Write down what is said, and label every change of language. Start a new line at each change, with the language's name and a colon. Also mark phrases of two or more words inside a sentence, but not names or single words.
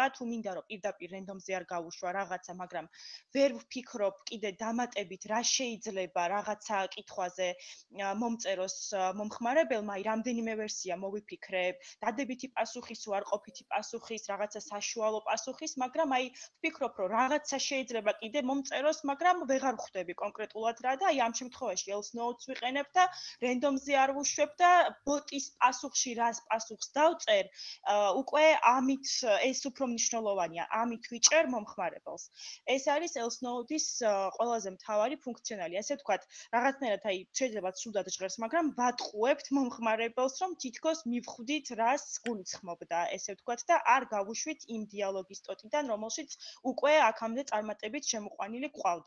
Georgian: თუ მინდა რომ პირდაპირ რენდომზე არ გავუშვა რაღაცა, მაგრამ ვერ ვფიქრობ კიდე დამატებით რა შეიძლება რაღაცა კითხვაზე მომწეროს მომხმარებელმა, აი რამდენიმე ვერსია მოვიფიქრებ, დადებითი პასუხის თუ არ ყოფითი პასუხის, რაღაცა საშუალო პასუხის, მაგრამ აი ვფიქრობ რომ რაღაცა შეიძლება კიდე მომწეროს, მაგრამ ვეღარ ხვდები კონკრეტულად რა და აი ამ შემთხვევაში
English: else notes
Georgian: ვიყენებ და რენდომზე არ ვუშვებ და ბოტის პასუხში რას პასუხს დავწერ, უკვე ამით ეს უფრო მნიშვნელოვანია, ამით ვიჭერ მომხმარებელს. ეს არის
English: else note-
Georgian: ის ყველაზე მთავარი ფუნქციონალი. ასე ვთქვათ, რაღაცნაირად აი შეიძლება ცუდად ჟღერს, მაგრამ ვატყუებთ მომხმარებელს, რომ თითქოს მივხვდით რას გულისხმობდა, ესე ვთქვათ და არ გავუშვით იმ დიალოგის ტოტიდან, რომელშიც უკვე აქამდე წარმატებით შემოყვანილი ყავდა.